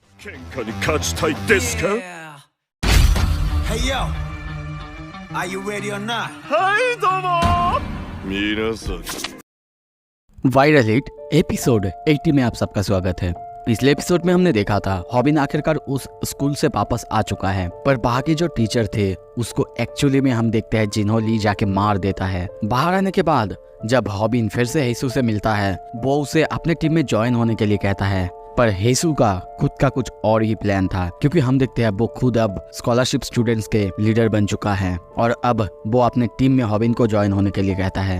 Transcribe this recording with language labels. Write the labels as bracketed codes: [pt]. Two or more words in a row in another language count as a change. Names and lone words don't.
[ja] 喧嘩に勝ちたいですか？ [en] Hey yo, are you ready or not? [ja] はいどうも皆さん [hi] वायरल हिट एपिसोड 80 में आप सबका स्वागत है। पिछले एपिसोड में हमने देखा था हॉबिन आखिरकार उस स्कूल से वापस आ चुका है, पर बाकी जो टीचर थे उसको एक्चुअली में हम देखते हैं जिन्होंने जाके मार देता है। बाहर आने के बाद जब हॉबिन फिर से हेसू से मिलता है, वो उसे अपने टीम में ज्वाइन होने के लिए कहता है, पर हेसू का खुद का कुछ और ही प्लान था, क्योंकि हम देखते हैं वो खुद अब [en] scholarship students [hi] के लीडर बन चुका है और अब वो अपने टीम में हॉबिन को ज्वाइन होने के लिए कहता है।